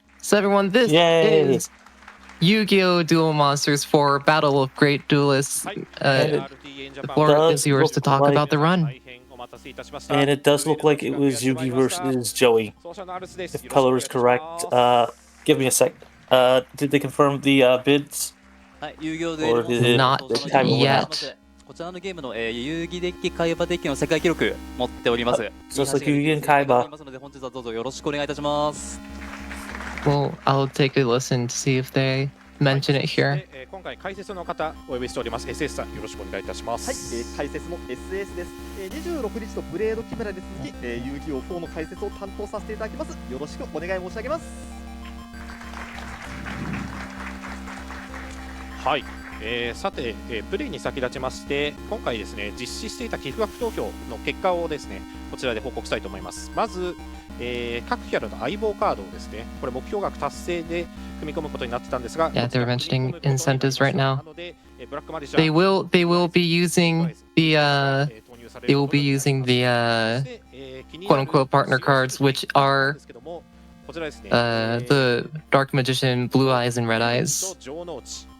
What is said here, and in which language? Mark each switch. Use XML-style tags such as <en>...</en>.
<en>So everyone, this is Yu-Gi-Oh! Duel Monsters 4 Battle of Great Duelists. The floor is yours to talk about the run. And it does look like it was Yugi versus Joey. If color is correct, give me a sec. Did they confirm the bids? Or did it, Not yet.</en> <ja>こちらのゲームの遊戯デッキ会話デッキの世界記録持っております。そうそう、遊戯会話。ので本日はどうぞよろしくお願いいたします。</ja> <en>Well, I'll take a listen to see if they mention it here.</en> <ja>今回解説の方お呼びしております。SS さんよろしくお願いいたします。はい、解説の SS です。 26日のブレードキメラに続き、遊戯王4の解説を担当させていただきます。よろしくお願い申し上げます。はい。さて、プレイに先立ちまして今回ですね実施していた寄付額投票の結果をですねこちらで報告したいと思います。まず、各キャラの相棒カードをですねこれ目標額達成で組み込むことになってたんですが</ja> <en>Yeah, they're mentioning incentives right now. They will be using the quote unquote partner cards, which are the Dark Magician, Blue Eyes and Red Eyes.</en>